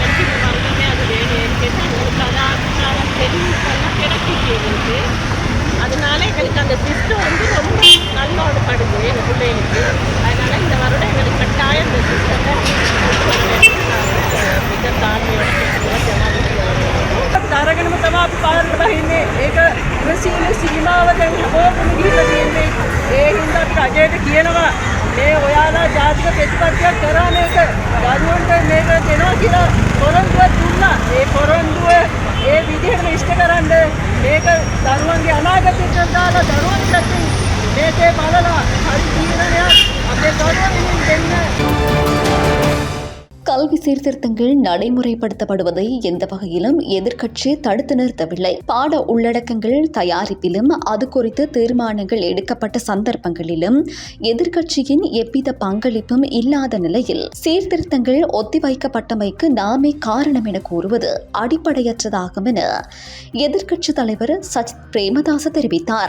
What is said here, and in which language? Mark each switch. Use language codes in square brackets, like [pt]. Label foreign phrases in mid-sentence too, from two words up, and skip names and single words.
[ta] அதனால எங்களுக்கு அந்த சிஸ்டம் வந்து ரொம்ப நல்லோடப்படுது எங்கள் பிள்ளைகளுக்கு. அதனால இந்த வருடம் எங்களுக்கு கட்டாயம் இந்த சிஸ்டத்தை மிக தாழ்மையோட [si] තරගෙනම තමයි අපි පාරට බහින්නේ. ඒක ඉවසීමේ සීමාව දැන් හැමෝටම ගිහිල්ලා තියෙන්නේ. ඒ හින්දා අපි රජයට කියනවා මේ ඔයාලා ජාතික ප්‍රතිපත්තියක් කරා මේක දරුවන්ට මේක දෙනවා කියලා පොරොන්දුවක් දුන්නා. ඒ පොරොන්දුව ඒ විදිහටම ඉෂ්ට කරන්න මේක දරුවන්ගේ අනාගතයට දාලා දරුවන් පැත්තෙන් මේකේ බලලා හරි තීරණයක් අපේ දරුවන්ගෙන් දෙන්න. [ta] கல்வி சீர்திருத்தங்கள் நடைமுறைப்படுத்தப்படுவதை எந்த வகையிலும் எதிர்க்கட்சி தடுத்து நிறுத்தவில்லை. பாட உள்ளடக்கங்கள் தயாரிப்பிலும் அது குறித்து தீர்மானங்கள் எடுக்கப்பட்ட சந்தர்ப்பங்களிலும் எதிர்க்கட்சியின் எவ்வித பங்களிப்பும் இல்லாத நிலையில் சீர்திருத்தங்கள் ஒத்திவைக்கப்பட்டமைக்கு நாமே காரணம் என கூறுவது அடிப்படையற்றதாகும் என எதிர்க்கட்சி தலைவர் சஜித் பிரேமதாச தெரிவித்தார்.